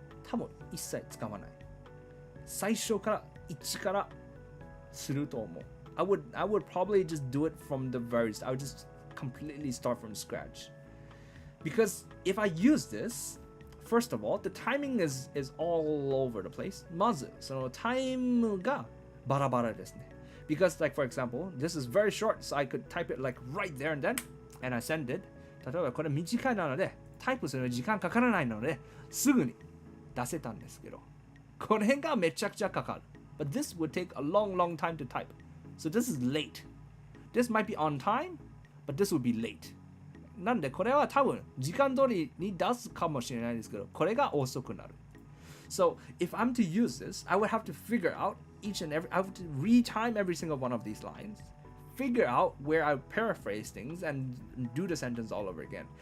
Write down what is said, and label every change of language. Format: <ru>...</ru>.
<ja>多分一切使わない。最初から一からすると思う。</ja> <en>I would probably just do it from the very start. I would just completely start from scratch. Because if I use this, first of all, the timing is all over the place.</en> <ja>まず、そのタイムがバラバラですね。</ja> <en>Because, like, for example, this is very short, so I could type it like right there and then, and I send it.</en> <ja>例えばこれ短いなので、タイプするのに時間かからないので、すぐに出せたんですけど、これがめちゃくちゃかかる。</ja> <en>But this would take a long time to type. So this is late. This might be on time, but this would be late.</en> <ja>なんでこれは多分時間通りに出すかもしれないですけど、これが遅くなる。</ja> <en>So if I'm to use this, I would have to figure out I have to retime every single one of these lines, figure out where I paraphrase things, and do the sentence all over again.</en>